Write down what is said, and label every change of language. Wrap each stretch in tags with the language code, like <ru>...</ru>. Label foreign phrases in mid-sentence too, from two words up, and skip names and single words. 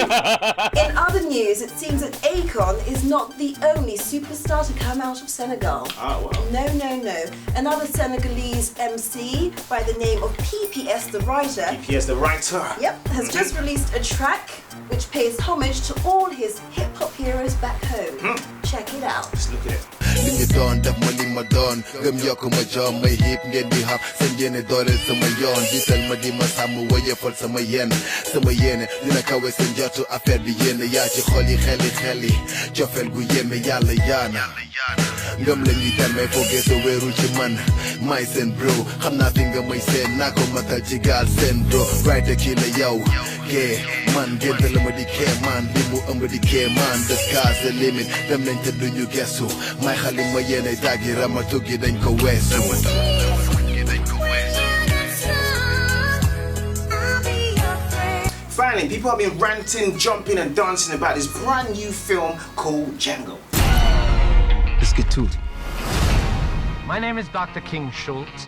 <en>In other news, it seems that Akon is not the only superstar to come out of Senegal. Oh, wow. No. Another Senegalese MC by the name of PPS the Writer. PPS the Writer. Yep, has just released a track which pays homage to all his hip-hop heroes back home. Check it out. Let's look at it.</en> <wo>Li ñu doon def ma li ma doon gëm yokk ma joom may hip ngeen di hap seen yéene dooleel sama yoon jiital ma di ma sàmm woyefal sama yéene dina kawe seen jotu affaire bi yéene yaa ci xol yi xeli cofeel gu yéeme yàlla yaana ngëm la ñuy demee foogee sa wéeru ci man may seen bro xam naa fi nga may seen naa ko matal ci gaal seen</wo> <en>bro right</en> <wo>kii la yow kee man gént la ma di kee man li mu ëmb di kee man</wo> <en>the sky's the limit</en> <wo>dem nañ te duñu gestu may xali ma yéene tàggi ramatu gi dañ ko weesu</wo> <en>Finally, people have been ranting, jumping and dancing about this brand new film called Django. Let's get to it. My name is Dr. King Schultz.</en>